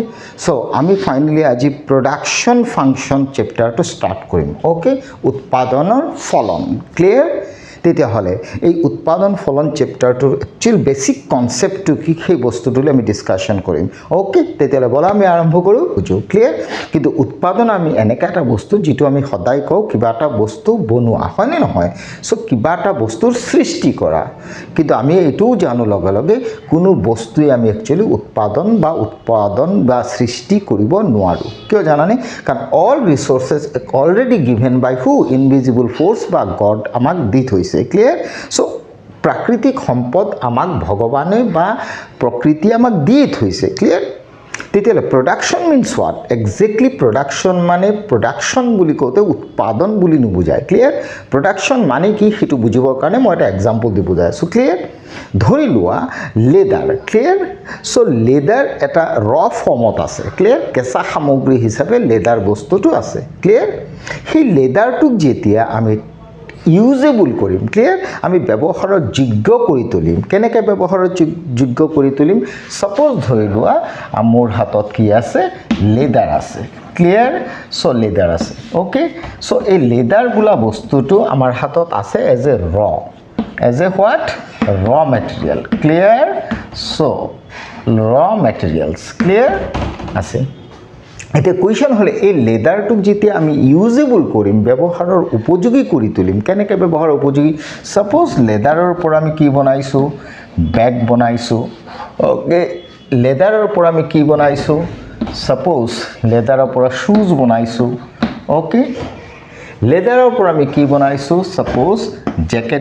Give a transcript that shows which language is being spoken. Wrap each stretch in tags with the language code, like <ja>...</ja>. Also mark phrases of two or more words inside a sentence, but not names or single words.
<as>সো আমি ফাইনালি আজি</as> <en>production function</en> <as>চেপ্টাৰটো স্টাৰ্ট কৰিম ওকে উৎপাদনৰ ফলন ক্লিয়াৰ তেতিয়া হলে এই উৎপাদন ফলন চেপ্টাৰটোৰ</as> <en>actual basic</en> <as>কনসেপ্টটো কি সেই বস্তুটোলৈ আমি ডিসকাশন কৰিম ওকে তেতিয়া বলা আমি আৰম্ভ কৰো বুজো ক্লিয়াৰ কিন্তু উৎপাদন আমি এনেকা এটা বস্তু যেটো আমি সদায় কও কিবা এটা বস্তু বনোৱা হয় নে নহয় সো কিবা এটা বস্তুৰ সৃষ্টি কৰা কিন্তু আমি এটোও জানো লগে লগে কোনো বস্তুই আমি একচুয়ালি উৎপাদন বা সৃষ্টি কৰিব নোৱাৰো কিয় জানানে কাৰণ</as> <en>all resources already given by who invisible force</en> <as>বা গড আমাক দি থৈছে</as> <en>clear so</en> <as>প্ৰাকৃতিক সম্পদ আমাক ভগৱানে বা প্ৰকৃতি আমাক দি থৈছে ক্লিয়ার তেতিয়ালে</as> <en>production means what exactly</en> <as>প্ৰডাকশন মানে প্ৰডাকশন বুলি কওতে উৎপাদন বুলি নুবুজায়</as> <en>clear production</en> <as>মানে কি হেতু বুজিবৰ কাৰণে মই এটা এক্সাম্পল দি বুজাই আছো ক্লিয়ার ধৰি লোৱা</as> <en>leather clear so leather</en> <as>এটা ৰ ফৰ্মত আছে ক্লিয়ার কেঁচা সামগ্ৰী হিচাপে লেদাৰ বস্তুটো আছে ক্লিয়ার হি লেদাৰটোক যেতিয়া আমি ইউজেবল কৰিম ক্লিয়ার আমি ব্যৱহাৰৰ যোগ্য কৰি তুলিম কেনেকৈ ব্যৱহাৰৰ যোগ্য কৰি তুলিম সপোজ ধৰি লোৱা মোৰ হাতত কি আছে লেদাৰ আছে</as> <en>clear so leather</en> <as>আছে</as> <en>okay so</en> <as>এই লেদাৰ গুলা বস্তুটো আমাৰ হাতত আছে</as> <en>as a what raw material clear so raw materials clear</en> <as>আছে এটা কোয়েশ্চন হলে এই লেদাৰটোক যেতিয়া আমি ইউজেবল কৰিম ব্যৱহাৰৰ উপযোগী কৰি তুলিম কেনেকৈ ব্যৱহাৰ উপযোগী সপোজ লেদাৰৰ পৰা আমি কি বনাইছো ব্যাগ বনাইছো ওকে লেদাৰৰ পৰা আমি কি বনাইছো সপোজ লেদাৰৰ পৰা শুজ বনাইছো ওকে লেদাৰৰ পৰা আমি কি বনাইছো</as> <en>suppose jacket</en>